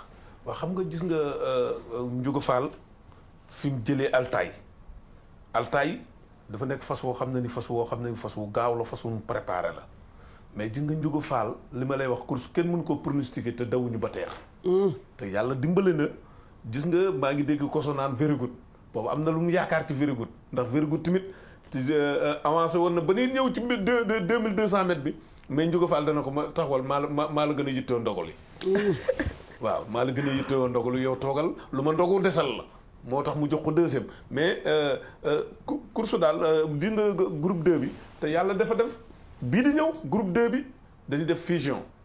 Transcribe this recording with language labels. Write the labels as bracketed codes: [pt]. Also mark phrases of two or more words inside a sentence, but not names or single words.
[wo] waaw xam nga gis nga Ndiouga Fall fi mu jëlee Altaï dafa nekk fas woo xam ne ni fas wu gaaw la fas wu mu préparé la mais gis nga Ndiouga Fall li ma lay wax course kenn mënu ko pronostiquer te dawuñu ba teer te yàlla dimbale na gis nga maa ngi dégg koso naan [en] very good [wo] boobu am na lu mu yaakaar ci [en] very good [wo] ndax [en] very good [wo] tamit avancé woon na ba ñuy ñëw ci 2200 mètres bi mais Ndiouga Fall dana ko ma taxawal maa la gën a yittewoo ndogal yi waaw maa la gën a yittewoo ndogal yow toogal lu ma ndogu desal la moo tax mu jox ko 2e mais course daal di nga groupe 2 bi te yàlla dafa def bii di ñëw groupe 2 bi dañuy def fusion